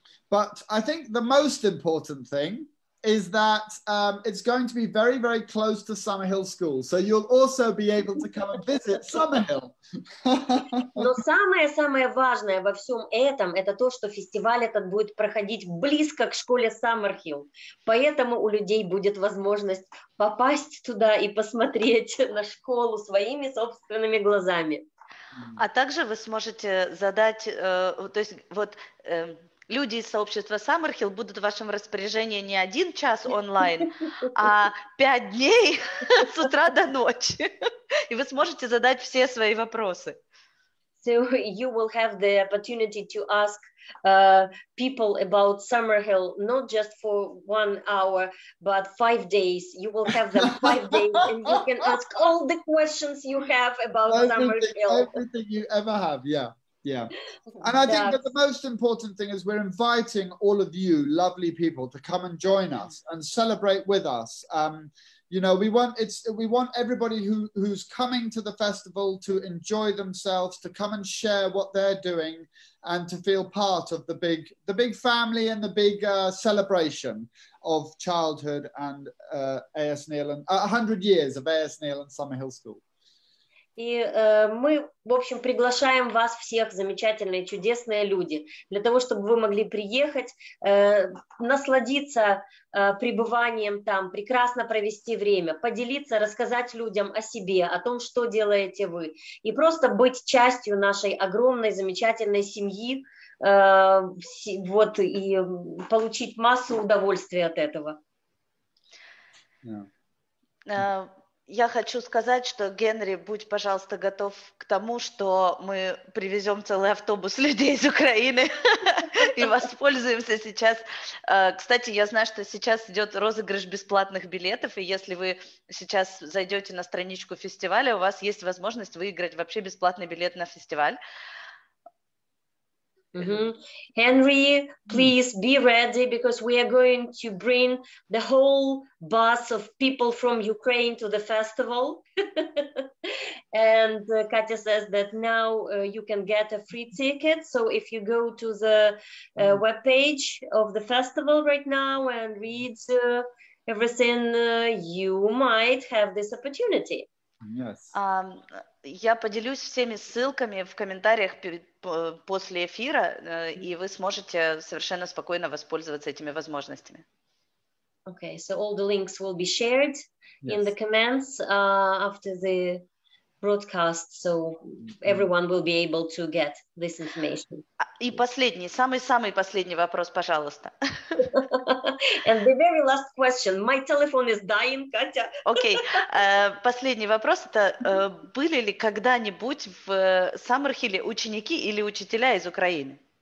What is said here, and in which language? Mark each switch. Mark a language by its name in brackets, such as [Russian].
[English] But I think the most important thing is that it's going to be very, very close to Sammerhil School. So you'll also be able to come and visit Sammerhil. [Russian] Но самое важное во всем этом, это то, что фестиваль этот будет проходить близко к школе Саммерхіл. Поэтому у людей будет возможность попасть туда и посмотреть на школу своими собственными глазами. А также вы сможете задать, то есть вот... Люди из сообщества Саммерхіл будут в вашем распоряжении не 1 час онлайн, а 5 дней с утра до ночи. И вы сможете задать все свои вопросы. [English] So you will have the opportunity to ask people about Sammerhil, not just for 1 hour, but 5 days. You will have them 5 days, and you can ask all the questions you have about Sammerhil. Everything you ever have, yeah. Yeah. And I think that the most important thing is we're inviting all of you lovely people to come and join us and celebrate with us. You know, we want everybody who's coming to the festival to enjoy themselves, to come and share what they're doing, and to feel part of the big family and the big celebration of childhood and A.S. Neil and 100 years of A.S. Neil and Sammerhіл School. [Russian] И мы, в общем, приглашаем вас всех, замечательные, чудесные люди, для того, чтобы вы могли приехать, насладиться пребыванием там, прекрасно провести время, поделиться, рассказать людям о себе, о том, что делаете вы, и просто быть частью нашей огромной, замечательной семьи, вот, и получить массу удовольствия от этого. [English] Yeah. [Russian] Я хочу сказать, что, Генри, будь, пожалуйста, готов к тому, что мы привезем целый автобус людей из Украины и воспользуемся сейчас. Кстати, я знаю, что сейчас идет розыгрыш бесплатных билетов, и если вы сейчас зайдете на страничку фестиваля, у вас есть возможность выиграть вообще бесплатный билет на фестиваль. [English] Henry, please be ready, because we are going to bring the whole bus of people from Ukraine to the festival. And Katya says that now you can get a free ticket. So if you go to the webpage of the festival right now and read everything, you might have this opportunity. Yes. [Russian] Я поделюсь всеми ссылками в комментариях после эфира, и вы сможете совершенно спокойно воспользоваться этими возможностями. [English] Okay, so all the links will be shared in the comments after the broadcast, so everyone will be able to get this information. [Russian] И последний, самый-самый последний вопрос, пожалуйста. [English] And the very last question. My telephone is dying, Катя. [Russian] Окей. Последний вопрос. Это были ли когда-нибудь в Саммерхілі ученики или учителя из Украины?